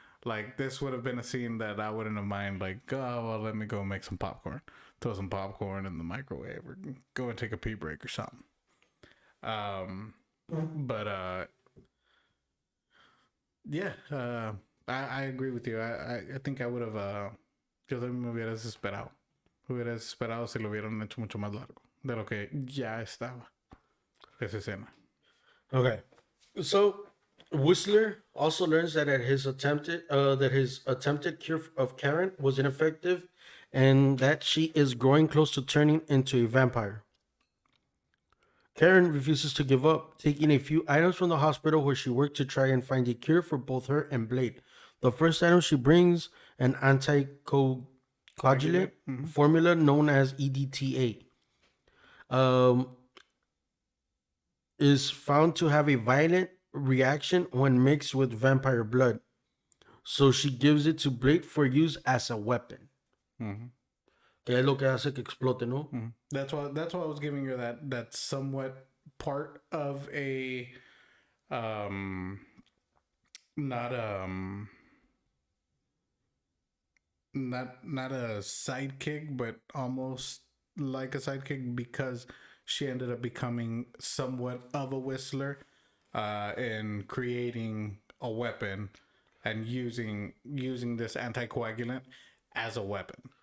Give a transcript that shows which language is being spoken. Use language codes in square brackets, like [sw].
[en] Like this would have been a scene that I wouldn't have mind. Like, oh well, let me go make some popcorn, throw some popcorn in the microwave, or go and take a pee break or something. But yeah, I agree with you. I think I would have. [es] Yo también me hubiera desesperado. Hubiera desesperado si lo hubieran hecho mucho más largo de lo que ya estaba esa escena. [en] Okay. So Whistler also learns that his attempted cure of Karen was ineffective, and that she is growing close to turning into a vampire. Karen refuses to give up, taking a few items from the hospital where she worked to try and find a cure for both her and Blade. The first item she brings, an anticoagulant formula known as EDTA. Is found to have a violent reaction when mixed with vampire blood. So she gives it to Blade for use as a weapon. [es] Que es lo que hace que explote, ¿no? [en] That's why I was giving you that somewhat part of a not not a sidekick, but almost like a sidekick, because she ended up becoming somewhat of a Whistler and creating a weapon and using this anticoagulant as a weapon.